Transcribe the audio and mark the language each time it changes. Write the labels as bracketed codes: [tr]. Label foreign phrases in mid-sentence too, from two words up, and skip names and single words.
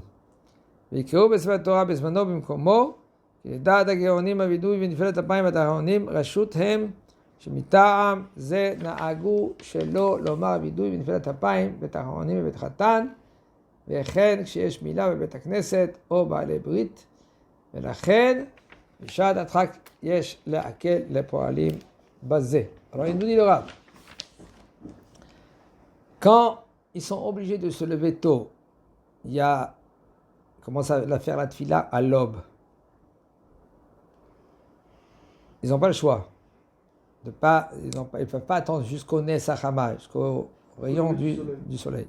[he] ויקראו בספר תורה בזמנו במקומו, כי לדעת הגאונים הווידוי ונפילת אפיים והתחנונים רשות הם שמטעם זה נהגו שלא לומר וידוי ונפילת אפיים ותחנונים בבית חתן, וכן כשיש מילה בבית הכנסת או בעלי ברית, ולכן בשעת הדחק יש להקל לפועלים בזה. [fr] Alors il nous dit le Rav, quand ils sont obligés de se lever tôt, il y a commence à faire la tfila à l'aube. Ils n'ont pas le choix. Ils ne peuvent pas attendre jusqu'au Nesachama, jusqu'au rayon du soleil.